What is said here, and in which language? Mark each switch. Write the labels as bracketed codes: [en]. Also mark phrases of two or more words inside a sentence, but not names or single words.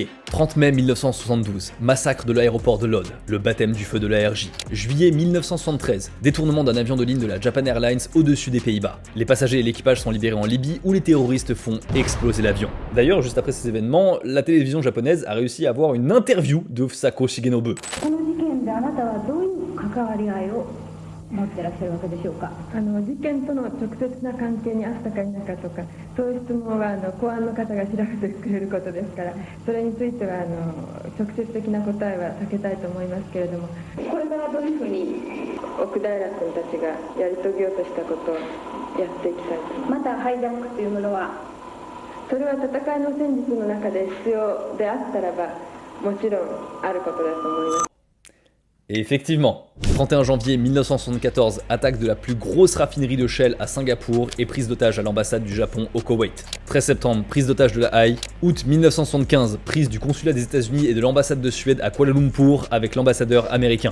[fr] 30 mai 1972, massacre de l'aéroport de Lod, le baptême du feu de l'ARJ. Juillet 1973, détournement d'un avion de ligne de la Japan Airlines au-dessus des Pays-Bas. Les passagers et l'équipage sont libérés en Libye où les terroristes font exploser l'avion. D'ailleurs, juste après ces événements, la télévision japonaise a réussi à avoir une interview de Fusako Shigenobu. [ja] 持ってらっしゃるわけでしょうか。事件との直接な関係にあったか否かとか、そういう質問は公安の方が調べてくれることですから、それについては直接的な答えは避けたいと思いますけれども、これからどういうふうに奥平君たちがやり遂げようとしたことをやっていきたいと思います。またハイジャックというものは、それは戦いの戦術の中で必要であったらば、もちろんあることだと思います。 [fr] Et effectivement, 31 janvier 1974, attaque de la plus grosse raffinerie de Shell à Singapour et prise d'otage à l'ambassade du Japon au Koweït. 13 septembre, prise d'otage de la Haye. Août 1975, prise du consulat des États-Unis et de l'ambassade de Suède à Kuala Lumpur avec l'ambassadeur américain.